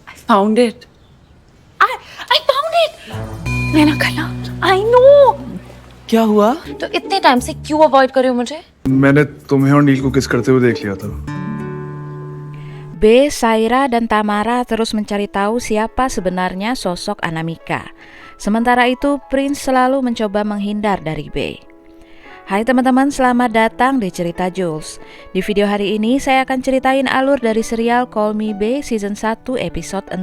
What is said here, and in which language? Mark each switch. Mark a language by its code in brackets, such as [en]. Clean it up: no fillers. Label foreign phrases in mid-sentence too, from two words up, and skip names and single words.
[en] found it. I found it. [hi] मैंने कहा, [en] I know. [hi] क्या हुआ? तो इतने टाइम से क्यों अवॉइड कर रहे हो मुझे? मैंने तुम्हें और नील को किस करते हुए देख लिया था। [id] B, Saira, dan Tamara terus mencari tahu siapa sebenarnya sosok Anamika. Sementara itu, Prince selalu mencoba menghindar dari B. Hai teman-teman, selamat datang di Cerita Jules. Di video hari ini saya akan ceritain alur dari serial Call Me B season 1 episode 6.